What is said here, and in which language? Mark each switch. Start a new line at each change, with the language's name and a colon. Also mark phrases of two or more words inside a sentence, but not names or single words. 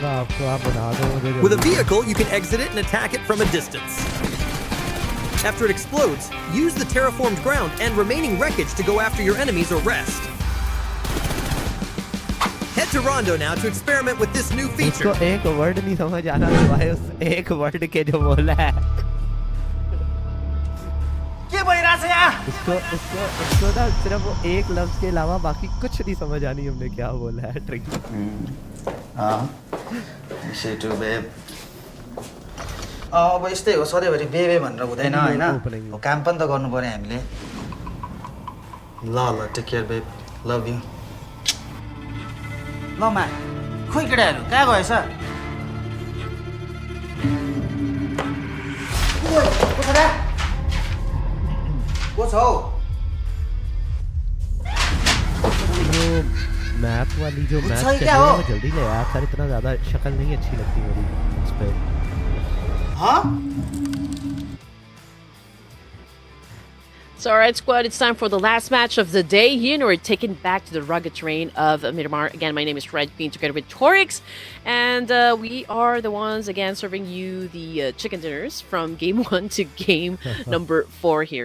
English: With a vehicle, you can exit it and attack it from a distance. After it explodes, use the terraformed ground and remaining wreckage to go after your enemies or rest. Head to Rondo now to experiment with this new feature.
Hindi: उसको एक वर्ड नहीं समझ आना सिवाय उस एक वर्ड के जो बोला है
Nepali: के भइराछ यहाँ
Hindi: उसको ना सिर्फ वो एक लफ्ज के अलावा बाकी कुछ नहीं समझ आनी हमने क्या बोला है ट्रिक
Nepali: सेटु बेब अब यस्तै हो सधैँभरि बेबे भनेर हुँदैन हैन अब काम पनि त गर्नु पर्यो हामीले ल ल
English: take care babe love you
Nepali: ल मा खोइ केटाहरू कहाँ गएछ को छ हौ
Hindi: मैप वाली जो मैप सही क्या हो जल्दी ले यार सर इतना ज्यादा शक्ल नहीं अच्छी लगती मेरी इस पे हाँ
English: So, alright, squad, it's time for the last match of the day. Here, and we're taking back to the rugged terrain of Miramar. Again, my name is Red Queen, together with Torix, and we are the ones, again, serving you the chicken dinners from game 1 to game number 4 here.